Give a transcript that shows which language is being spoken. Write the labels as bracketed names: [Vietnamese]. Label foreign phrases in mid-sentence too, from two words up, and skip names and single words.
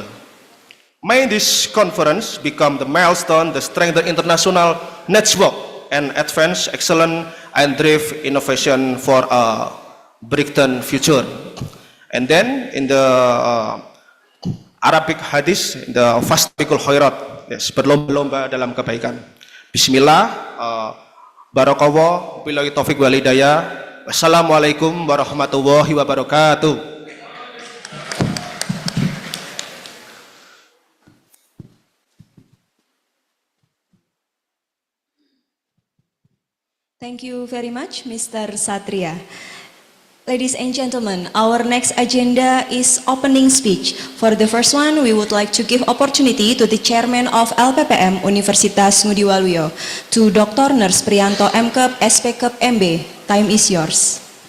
[English] May this conference become the milestone that strengthen international network and advance excellence and drive innovation for a brighter future. And then in the Arabic hadis, the [Arabic] فاستبقوا الخيرات, [English] yes, [Indonesian] berlomba-lomba dalam kebaikan. [Arabic] بسم الله، بارك الله، بالله التوفيق والهداية. والسلام عليكم ورحمة الله وبركاته. [English] Thank you very much, Mr. Satria. Ladies and gentlemen, our next agenda is opening speech. For the first one, we would like to give opportunity to the Chairman of LPPM Universitas Ngudi Waluyo, to Dr. Nurse Prianto MKep, SPKep MB. Time is yours.